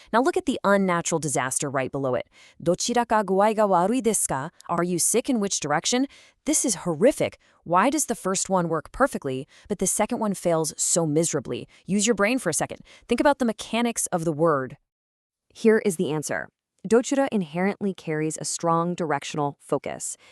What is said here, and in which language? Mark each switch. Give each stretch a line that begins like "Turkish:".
English: Now look at the unnatural disaster right below it.
Japanese: どちらか具合が悪いですか?
English: Are you sick in which direction? This is horrific. Why does the first one work perfectly, but the second one fails so miserably? Use your brain for a second. Think about the mechanics of the word. Here is the answer. Dochira inherently carries a strong directional focus.